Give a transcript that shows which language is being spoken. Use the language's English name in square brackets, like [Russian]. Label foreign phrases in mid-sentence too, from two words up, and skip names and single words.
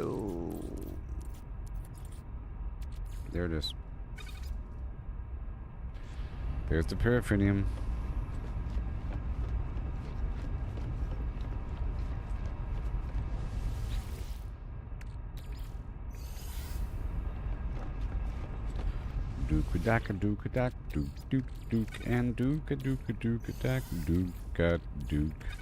[English] there it is. There's the paraffinium. Dook-a-dack-a-dook-a-dack, dook-dook-dook, and dook-a-dook-a-dook-a-dack, dook-a-dook.